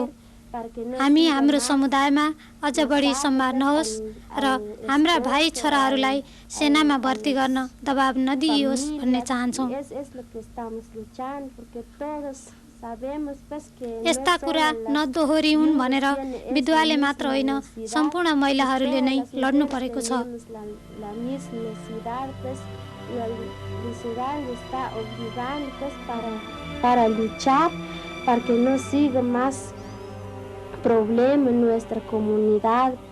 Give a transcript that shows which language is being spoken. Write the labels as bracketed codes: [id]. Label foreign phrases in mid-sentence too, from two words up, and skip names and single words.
[ne] हामी हाम्रो समुदायमा अझ बढी सम्मान नहोस् र हाम्रा भाइ छोराहरूलाई सेनामा भर्ती गर्न दबाब नदिइयोस् भन्ने चाहन्छौँ। यस्ता कुरा नदोहोरिउन् भनेर विधवाले मात्र होइन, सम्पूर्ण महिलाहरूले नै लड्नु परेको छ। [es] Para luchar para que no siga más problemas en nuestra comunidad.